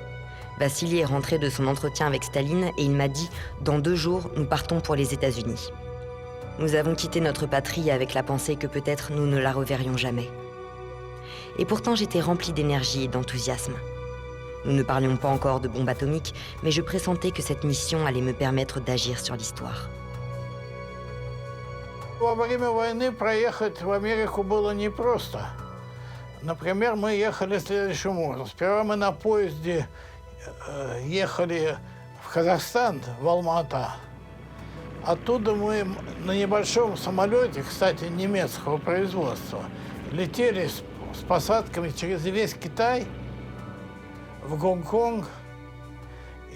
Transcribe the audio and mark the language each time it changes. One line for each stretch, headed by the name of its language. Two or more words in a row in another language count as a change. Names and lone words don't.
French: Vassili est rentré de son entretien avec Staline et il m'a dit « Dans 2 jours, nous partons pour les États-Unis ». Nous avons quitté notre patrie avec la pensée que peut-être nous ne la reverrions jamais. Et pourtant, j'étais remplie d'énergie et d'enthousiasme. Nous ne parlions pas encore de bombes atomiques, mais je pressentais que cette mission allait me permettre d'agir sur l'histoire.
Russian: Во время войны проехать в Америку было непросто. Например, мы ехали следующим образом. Сперва мы на поезде ехали в Казахстан, в Алма-Ата. Оттуда мы на небольшом самолете, кстати, немецкого производства, летели с посадками через весь Китай в Гонконг.